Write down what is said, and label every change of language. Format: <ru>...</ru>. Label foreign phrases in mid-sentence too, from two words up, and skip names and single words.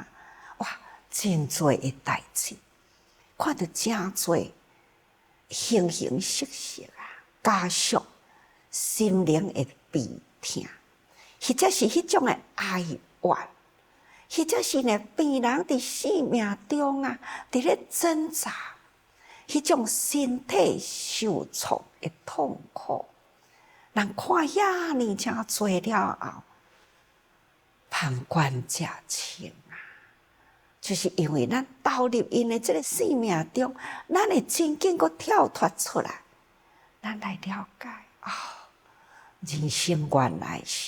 <nan>哇，真多的代志，看到真多形形色色啊，加速心灵的悲痛。或者是迄种的哀怨，或者是呢病人伫生命中啊，伫咧挣扎，迄种身体受挫的痛苦，人看遐尼真多了后，旁观者清啊，就是因为咱投入因的这个生命中，咱会真紧个跳脱出来，咱来了解哦，人生原来是。</nan>